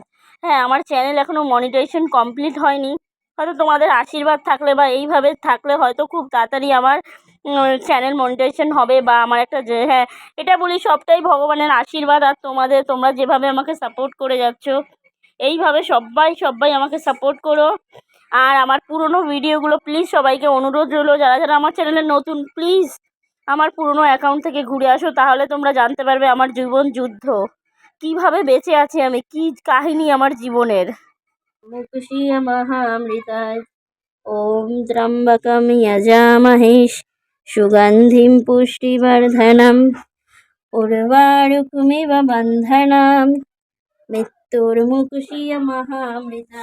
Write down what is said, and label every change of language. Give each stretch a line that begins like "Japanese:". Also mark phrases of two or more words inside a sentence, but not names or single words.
Bangla: হ্যাঁ, আমার চ্যানেল এখনও
English: monetization complete
Bangla: হয়নি, হয়তো তোমাদের আশীর্বাদ থাকলে বা এইভাবে থাকলে হয়তো খুব তাড়াতাড়ি আমার
English: channel monetization
Bangla: হবে, বা আমার একটা যে, হ্যাঁ এটা বলি সবটাই ভগবানের আশীর্বাদ, আর তোমরা যেভাবে আমাকে সাপোর্ট করে যাচ্ছ, এইভাবে সবাই সবাই আমাকে সাপোর্ট করো। আর আমার পুরনো ভিডিওগুলো প্লিজ, সবাইকে অনুরোধ রইলো, যারা যারা আমার চ্যানেলে নতুন, প্লিজ আমার পুরনো অ্যাকাউন্ট থেকে ঘুরে আসো, তাহলে তোমরা জানতে পারবে আমার জীবন যুদ্ধ, কিভাবে বেঁচে আছি আমি, কি কাহিনী আমার জীবনের।
Sanskrit: মুখশ্রিয় মহামৃতায় ওম ত্র্যম্বকম যজামহে সুগন্ধিম পুষ্টিবর্ধনম উর্বারুকমিব বন্ধনাম মৃত্যুর্মুকুশীয় মহামৃতা।